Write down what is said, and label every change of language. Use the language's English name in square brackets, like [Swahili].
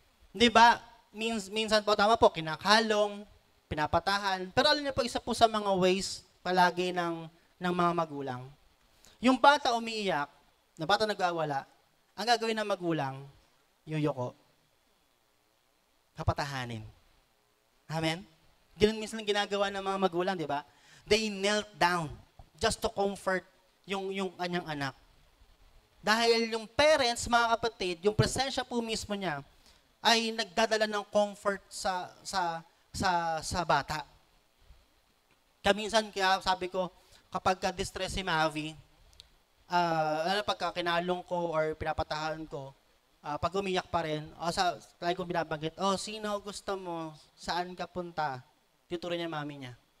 [Filipino] Di ba? Minsan po, tama po, kinakalong, pinapatahan. Pero alam niyo po, isa po sa mga ways palagi ng ng mga magulang. Yung bata umiiyak, na bata nagwawala, ang gagawin ng magulang, yuyoko. Kapatahanin. Amen? Ganun minsan ang ginagawa ng mga magulang, di ba? [English] They knelt down just to comfort [Filipino] yung kanyang anak. Dahil yung parents, mga kapatid, yung presensya po mismo niya, ay nagdadala ng comfort sa bata. Kaminsan, kaya sabi ko, kapag ka-distress si Mavi, pagka kinalong ko or pinapatahan ko, pag umiyak pa rin, lagi kong binabanggit, sino gusto mo, saan ka punta? Tuturo niya mami niya.